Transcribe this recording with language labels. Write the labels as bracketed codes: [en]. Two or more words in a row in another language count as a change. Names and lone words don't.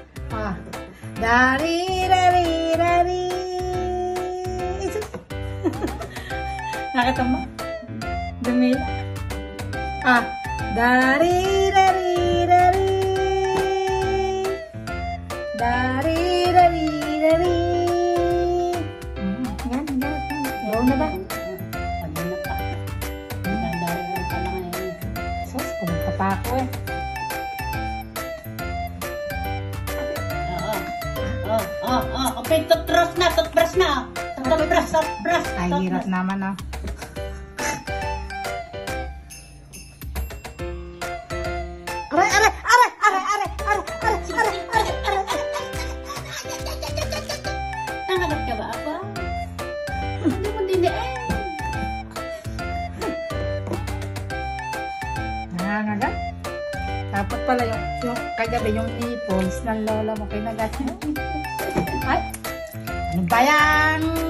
[tl] Ah. Dari, dari, dari. Nakita mo? Dumila. Ah. Dari, dari, dari. Dari, dari, dari. Yan, yan. Ayaw na ba? Ano na pa? Dadari lang pala ngayon. Sus, kumanta pa ako eh. Okay, toothbrush na. Toothbrush. Ay, hirap naman ah. Aray, aray, aray, aray, aray, aray, aray, aray, aray, aray, aray. Nangagat ka ba, apa? Hindi mo diniin. Nangangagat? Dapat pala yung kagabi yung nipples ng lola mo kinagat mo. Ay, ano ba yan?